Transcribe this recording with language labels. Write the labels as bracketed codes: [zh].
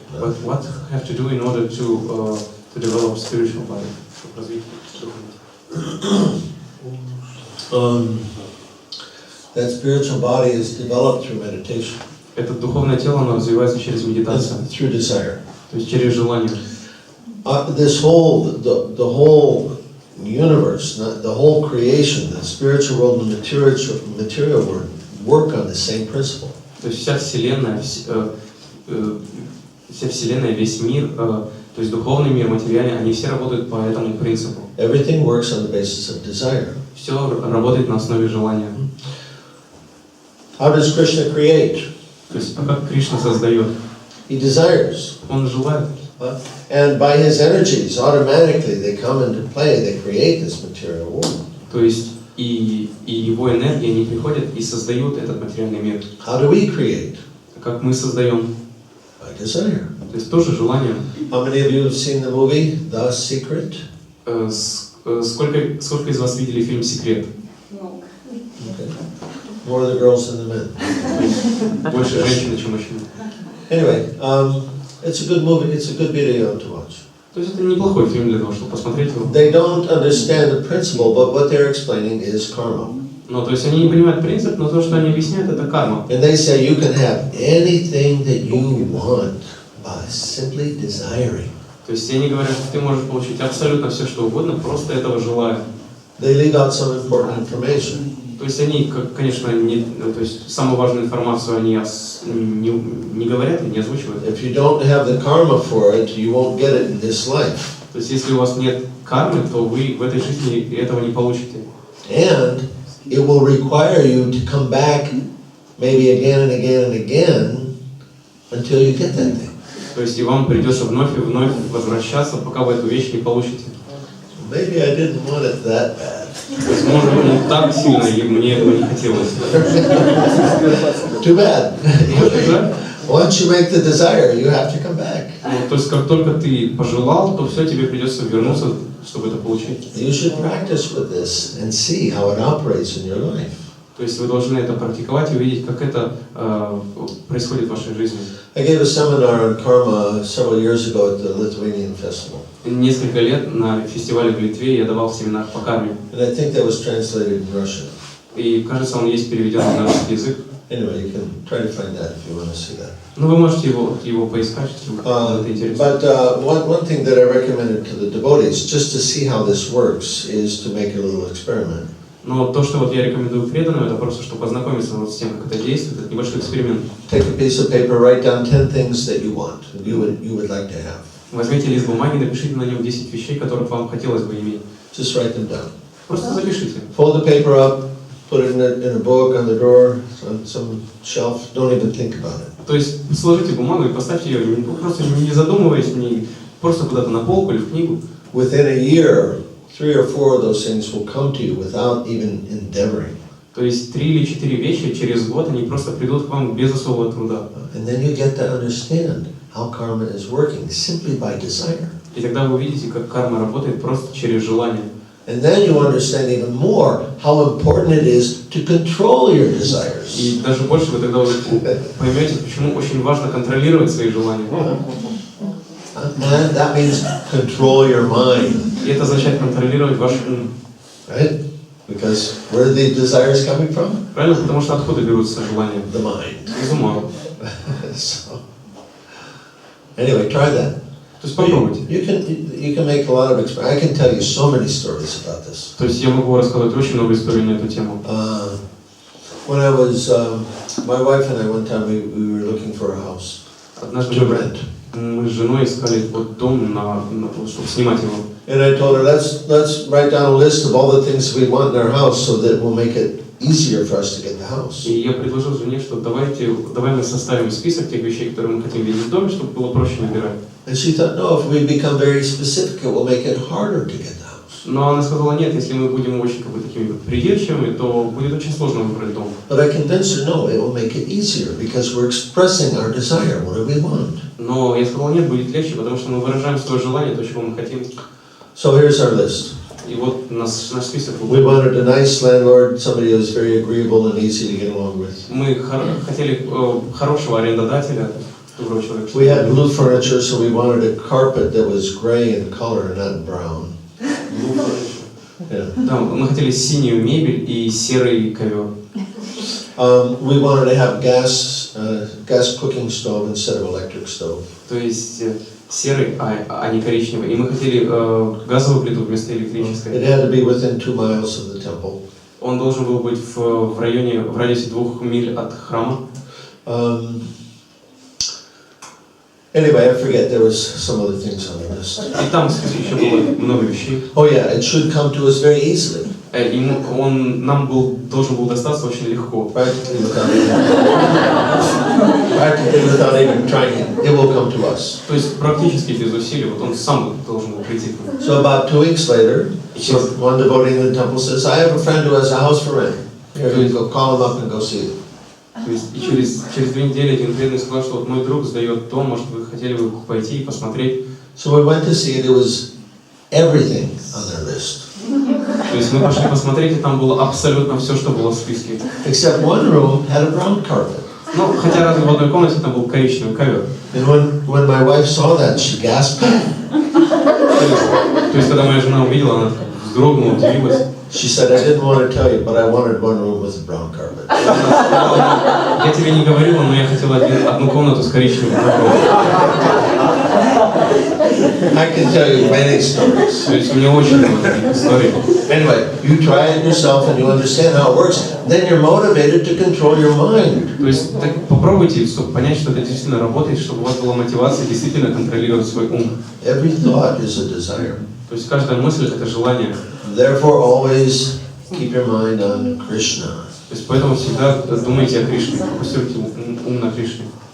[en] But what have to do in order to develop spiritual body? [ru] Чтобы развить духовное тело. [en] That spiritual body is developed through meditation. [ru] Это духовное тело, оно развивается через медитацию. [en] Through desire. [ru] То есть через желание. [en] This whole, the whole universe, the whole creation, the spiritual world and the material world work on the same principle. [ru] То есть вся Вселенная, весь мир, то есть духовный мир, материальный, они все работают по этому принципу. [en] Everything works on the basis of desire. [ru] Все работает на основе желания. [en] How does Krishna create? [ru] То есть, как Кришна создает? [en] He desires. [ru] Он желает. [en] And by his energies, automatically they come into play. They create this material world. [ru] То есть и его энергии, они приходят и создают этот материальный мир. [en] How do we create? [ru] Как мы создаем? [en] By desire. [ru] То есть тоже желание. [en] How many of you have seen the movie The Secret? [ru] Сколько из вас видели фильм «Секрет»? [en] Okay. More the girls than the men. [ru] Больше женщин, чем мужчин. [en] Anyway, it's a good movie. It's a good video to watch. [ru] То есть это неплохой фильм для того, чтобы посмотреть его. [en] They don't understand the principle, but what they're explaining is karma. [ru] Ну, то есть они не понимают принцип, но то, что они объясняют, это карма. [en] And they say you can have anything that you want by simply desiring. [ru] То есть они говорят, что ты можешь получить абсолютно все, что угодно, просто этого желая. [en] They leave out some important information. [ru] То есть они, конечно, то есть самую важную информацию они не говорят и не озвучивают. [en] If you don't have the karma for it, you won't get it in this life. [ru] То есть если у вас нет кармы, то вы в этой жизни этого не получите. [en] And it will require you to come back maybe again and again and again until you get that thing. [ru] То есть и вам придется вновь и вновь возвращаться, пока вы эту вещь не получите. [en] Maybe I didn't want it that bad. [ru] То есть, может быть, не так сильно, и мне этого не хотелось. [en] Too bad. Once you make the desire, you have to come back. [ru] Ну, то есть, как только ты пожелал, то все, тебе придется вернуться, чтобы это получить. [en] You should practice with this and see how it operates in your life. [ru] То есть вы должны это практиковать и увидеть, как это происходит в вашей жизни. [en] I gave a seminar on karma several years ago at the Lithuanian festival. [ru] Несколько лет на фестивале в Литве я давал семинар по карме. [en] And I think that was translated in Russian. [ru] И, кажется, он есть переведен на русский язык. [en] Anyway, you can try to find that if you want to see that. [ru] Ну, вы можете его поискать, если вам это интересно. [en] But one thing that I recommended to the devotees, just to see how this works, is to make a little experiment. [ru] Но то, что вот я рекомендую преданным, это просто, чтобы познакомиться вот с тем, как это действует, это небольшой эксперимент. [en] Take a piece of paper, write down 10 things that you want, you would like to have. [ru] Возьмите лист бумаги, напишите на нем 10 вещей, которых вам хотелось бы иметь. [en] Just write them down. [ru] Просто запишите. [en] Fold the paper up, put it in a book on the drawer, on some shelf. Don't even think about it. [ru] То есть сложите бумагу и поставьте ее, просто не задумываясь, просто куда-то на полку или в книгу. [en] Within a year, 3 or 4 of those things will come to you without even endeavoring. [ru] То есть 3 или 4 вещи через год они просто придут к вам без особого труда. [en] And then you get to understand how karma is working simply by desire. [ru] И тогда вы увидите, как карма работает просто через желание. [en] And then you understand even more how important it is to control your desires. [ru] И даже больше вы тогда поймете, почему очень важно контролировать свои желания. [en] And that means control your mind. [ru] И это означает контролировать ваш ум. [en] Right? Because where are the desires coming from? [ru] Правильно? Потому что откуда берутся желания? [en] The mind. [ru] Из ума. [en] So, anyway, try that. [ru] То есть попробуйте. [en] You can make a lot of I can tell you so many stories about this. [ru] То есть я могу рассказать очень много историй на эту тему. [en] When I was, my wife and I one time we were looking for a house to rent. [ru] Мы с женой искали вот дом, чтобы снимать его. [en] And I told her, let's write down a list of all the things we want in our house, so that will make it easier for us to get the house. [ru] И я предложил жене, что давай мы составим список тех вещей, которые мы хотим видеть в доме, чтобы было проще выбирать. [en] And she thought, no, if we become very specific, it will make it harder to get the house. [ru] Но она сказала, нет, если мы будем очень такими придирчивыми, то будет очень сложно выбрать дом. [en] But I convinced her, no, it will make it easier, because we're expressing our desire. What do we want? [ru] Но я сказал, нет, будет легче, потому что мы выражаем свое желание, то, чего мы хотим. [en] So here's our list. [ru] И вот наш список. [en] We wanted a nice landlord, somebody who was very agreeable and easy to get along with. [ru] Мы хотели хорошего арендодателя, доброго человека. [en] We had blue furniture, so we wanted a carpet that was gray in color, not brown. Yeah. [ru] Да, мы хотели синюю мебель и серый ковер. [en] We wanted to have gas cooking stove instead of electric stove. [ru] То есть серый, а не коричневый. И мы хотели газовую плиту вместо электрической. [en] It had to be within 2 miles of the temple. [ru] Он должен был быть в радиусе 2 миль от храма. [en] Anyway, I forget, there was some other things on the list. [ru] И там в списке еще было много вещей. [en] Oh yeah, it should come to us very easily. [ru] Он должен был достаться очень легко. [en] Practically without even trying it. It will come to us. [ru] То есть практически без усилий, вот он сам должен был прийти к нам. [en] So about 2 weeks later, one devotee in the temple says, I have a friend who has a house for rent. Here, you go call him up and go see it. [ru] То есть и через 2 недели один преданный сказал, что вот мой друг сдает дом, может вы хотели бы пойти и посмотреть. [en] So we went to see it. It was everything on their list. [ru] То есть мы пошли посмотреть, и там было абсолютно все, что было в списке. [en] Except one room had a brown carpet. [ru] Ну, хотя разве в одной комнате там был коричневый ковер. [en] And when my wife saw that, she gasped. [ru] То есть когда моя жена увидела, она вздрогнула, удивилась. [en] She said, I didn't want to tell you, but I wanted one room with a brown carpet. [ru] Я тебе не говорила, но я хотела одну комнату с коричневым ковром. [en] I can tell you many stories. [ru] То есть у меня очень много таких историй. [en] Anyway, you try it yourself and you understand how it works. Then you're motivated to control your mind. [ru] То есть так попробуйте, чтобы понять, что это действительно работает, чтобы у вас была мотивация действительно контролировать свой ум. [en] Every thought is a desire. [ru] То есть каждая мысль — это желание. [en] Therefore, always keep your mind on Krishna. [ru] То есть поэтому всегда думайте о Кришне, фокусируйте ум на Кришне.